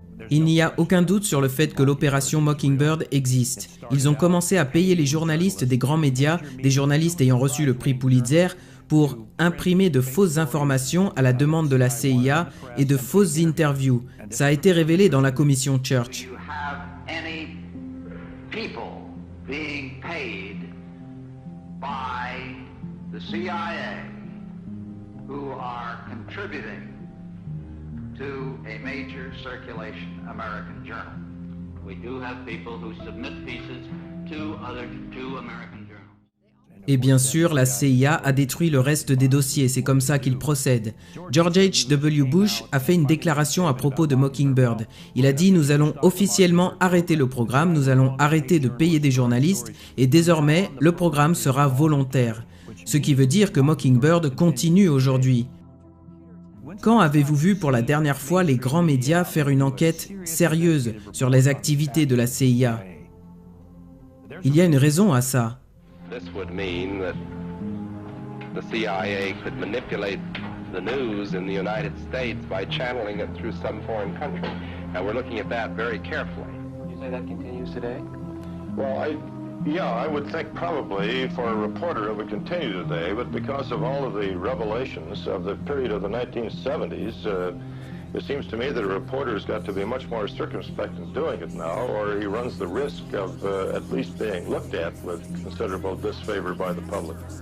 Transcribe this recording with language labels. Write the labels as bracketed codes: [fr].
[fr] Il n'y a aucun doute sur le fait que l'opération Mockingbird existe. Ils ont commencé à payer les journalistes des grands médias, des journalistes ayant reçu le prix Pulitzer, pour imprimer de fausses informations à la demande de la CIA et de fausses interviews. Ça a été révélé dans la commission Church. [en] Do you have any people being paid by the CIA who are contributing to a major circulation American journal? We do have people who submit pieces to American journals. [fr] Et bien sûr, la CIA a détruit le reste des dossiers, c'est comme ça qu'ils procèdent. George H.W. Bush a fait une déclaration à propos de Mockingbird. Il a dit « Nous allons officiellement arrêter le programme, nous allons arrêter de payer des journalistes et désormais, le programme sera volontaire. » Ce qui veut dire que Mockingbird continue aujourd'hui. Quand avez-vous vu pour la dernière fois les grands médias faire une enquête sérieuse sur les activités de la CIA? Il y a une raison à ça. [en] This would mean that the CIA could manipulate the news in the United States by channeling it through some foreign country. And we're looking at that very carefully. You say that continues today? Well, Yeah, I would think probably for a reporter it would continue today, but because of all of the revelations of the period of the 1970s, it seems to me that a reporter's got to be much more circumspect in doing it now, or he runs the risk of at least being looked at with considerable disfavor by the public.